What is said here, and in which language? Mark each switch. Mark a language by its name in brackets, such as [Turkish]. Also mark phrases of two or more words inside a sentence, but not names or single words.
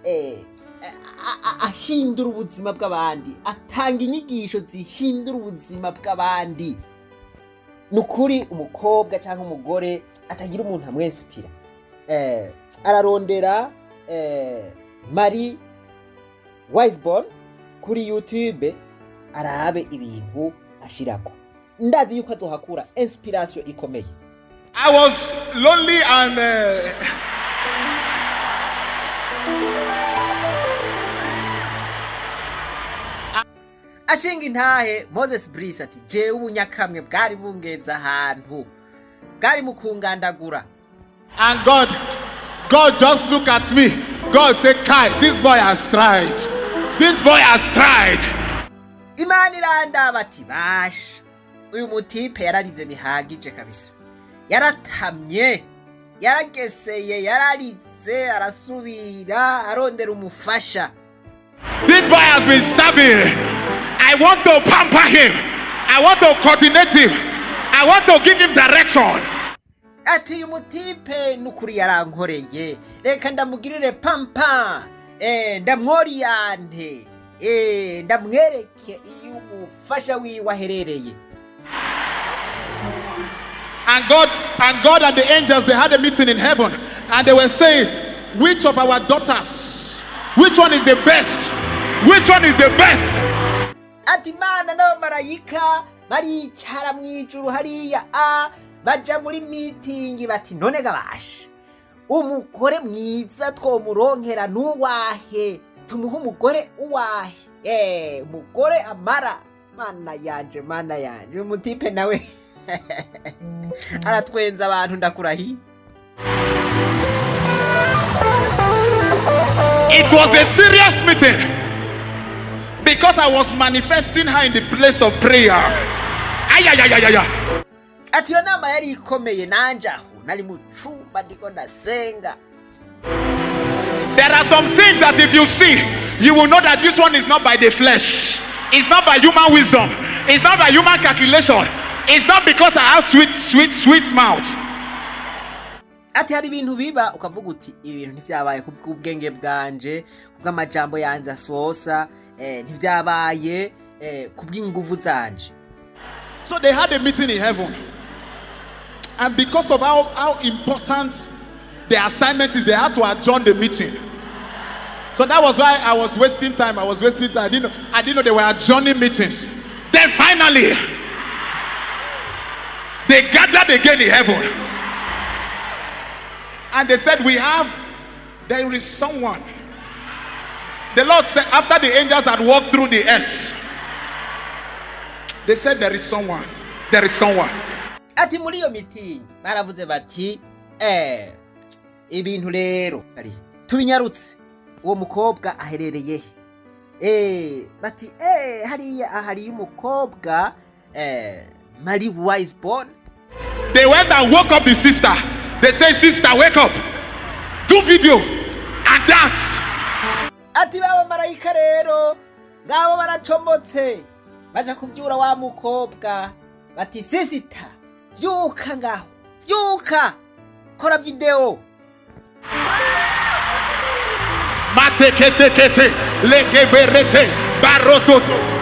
[Rundi] ahindura ubuzima bw'abandi atanga inyigisho zihindura ubuzima bw'abandi nukuri umukobwa cyangwa umugore atagira umuntu amwesipira ararondera Marie Wiseborn kuri YouTube arabe ibintu ashirako ndazi yuko azohakura inspiration ikomeye. [English] I was lonely and [Rundi] ashinga intahe Moses Brice ati jewe ubunyakamwe bwari bungenza ahantu bwari mukungandagura [English] and God just look at me. God say, Kai, this boy has tried. [Rundi] Imana irandaba ati basha uyu mutipe yararize bihagije kabisa yaratamye yarageseye yararize arasubira arondera umufasha. [English] This boy has been serving. I want to pamper him. I want to coordinate him. I want to give him direction. [Rundi] Ati uyu mutipe nukuri yarankoreye reka ndamugirire pampa ndamworiyante ndamwereke iyo umufasha wiwe aherereye. [English] And God and the angels, they had a meeting in heaven and they were saying, which of our daughters, which one is the best? Which one is the best? [Rundi] Ati Mana n'abamarayika baricara mwijuru hariya baja muri meeting bati none gabasha umugore mwiza twomuronkera nuwahe tumuha umugore uwahe umugore amara. Mana yanje umutipe nawe aratwenza abantu ndakurahi. [English] It was a serious meeting because I was manifesting her in the place of prayer. [Rundi] Ati yo nama yari ikomeye nanje aho nari mu cyumba ndiko ndasenga. [English] There are some things that if you see, you will know that this one is not by the flesh. It's not by human wisdom. It's not by human calculation. It's not because I have sweet mouth. [Rundi] Ati hari ibintu biba ukavuga uti ibintu ntivyabaye kubw'ubwenge bwanje kubw'amajambo yanze asosa ntivyabaye kubw'inguvu zanje. [English] So they had a meeting in heaven. And because of how important the assignment is, they had to adjourn the meeting. So that was why I was wasting time. I didn't know they were adjourning meetings. Then finally, they gathered again in heaven. And they said, there is someone. The Lord said, after the angels had walked through the earth, they said, there is someone. [Rundi] Ati muri iyo meeting baravuze bati ibintu rero tubinyarutse uwo mukobwa aherereye bati hariya ahari umukobwa Marie Wiseborn. [English] They went and woke up the sister. They say, sister, wake up. Do video and dance. [Rundi] Ati baba marayika rero ngabo baracomotse baja kuvyura wa mukobwa bati sisita vyuka ngaho vyuka kora video. Mateketekete legeberete barosoto.